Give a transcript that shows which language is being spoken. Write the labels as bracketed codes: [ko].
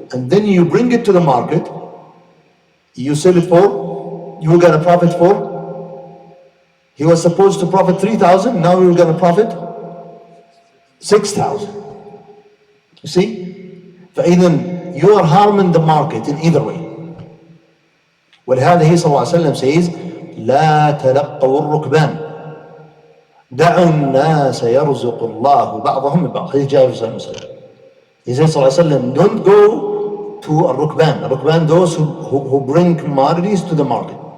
[en] and then you bring it to the market, you sell it for, you got a profit for, he was supposed to profit 3,000, now you're gonna profit 6,000. You see? [ar] فإذا [en] you are harming the market in either way. [ar] ولهذا [en] he [ar] صلى الله عليه وسلم [en] says [ar] لا تلقوا الركبان دعوا الناس يرزق الله بعضهم ببعض. حديث جاء في صحيح مسلم. [en] He says [ar] صلى الله عليه وسلم, [en] don't go to a rukban, those who bring commodities to the market.